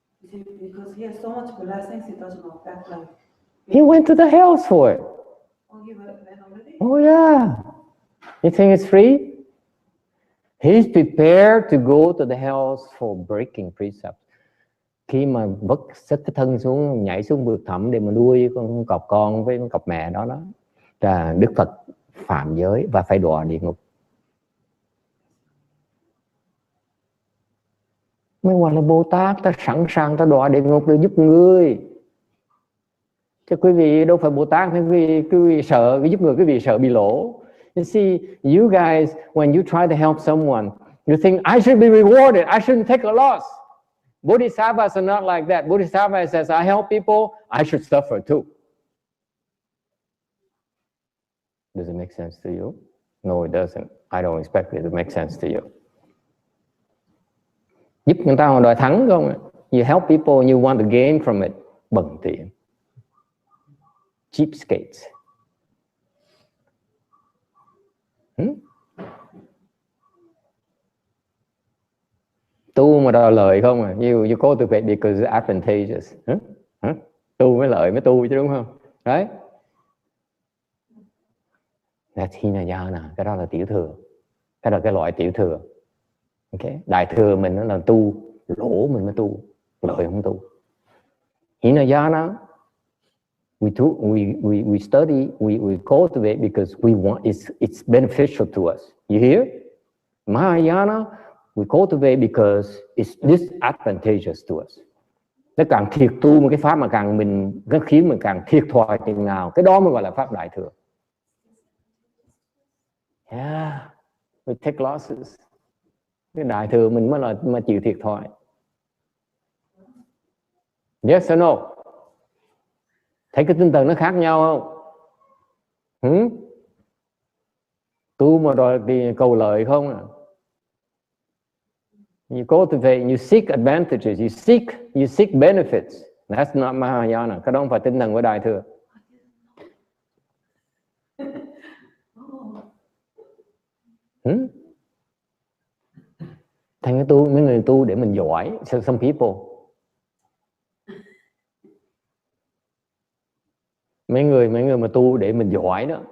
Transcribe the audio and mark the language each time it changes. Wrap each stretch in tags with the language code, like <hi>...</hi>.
<en>Because he has so much blessings, it doesn't affect like. He went to the hells for it. Oh, he went already? Oh yeah. You think it's free? He's prepared to go to the hells for breaking precepts.</en> <vi>Khi mà vất xích cái thân xuống, nhảy xuống vực thẳm để mà nuôi con cọp con với con cọp mẹ đó là Đức Phật phạm giới và phải đọa địa ngục. Mới gọi là Bồ Tát, ta sẵn sàng ta đọa địa ngục để giúp người. Chứ quý vị đâu phải Bồ Tát, quý vị sợ giúp người, quý vị sợ bị lỗ.</vi> <en>You see, you guys, when you try to help someone, you think I should be rewarded, I shouldn't take a loss. Bodhisattvas are not like that. Bodhisattva says, I help people, I should suffer too. Does it make sense to you? No, it doesn't. I don't expect it to make sense to you.</en> <vi>Giúp người ta mà đòi thắng không?</vi> <en>You help people and you want to gain from it.</en> <vi>Bần tiện.</vi> <en>Cheapskates.</en> <vi>Tu mà đòi lợi không à?</vi> <en>You cultivate because it's advantageous.</en> <vi>Tu mới lợi mới tu chứ đúng không? Đấy.</vi> <en>That's Hinayana.</en> <vi>Cái đó là tiểu thừa. Cái đó là cái loại tiểu thừa. Okay. Đại thừa mình nó là tu, lỗ mình mới tu, lợi không tu.</vi> <en>Hinayana, we study, we cultivate because we want it's beneficial to us. You hear? Mahayana, we cultivate because it's disadvantageous to us.</en> <vi>Nó càng thiệt tu một cái pháp mà nó khiến mình càng thiệt thòi chừng nào, cái đó mới gọi là pháp đại thừa.</vi> <en>Yeah, we take losses.</en> <vi>Cái đại thừa mình mới chịu thiệt thòi.</vi> <en>Yes or no?</en> <vi>Thấy cái tinh thần nó khác nhau không? Tu mà đòi thì cầu lợi không à?</vi> <en>You cultivate, you seek advantages, you seek benefits. That's not Mahayana.</en> <vi>Cái đó không phải tinh thần của đại thừa. Thành cái tu, mấy người tu để mình giỏi.</vi> <en>So some people,</en> <vi>mấy người mà tu để mình giỏi đó.</vi>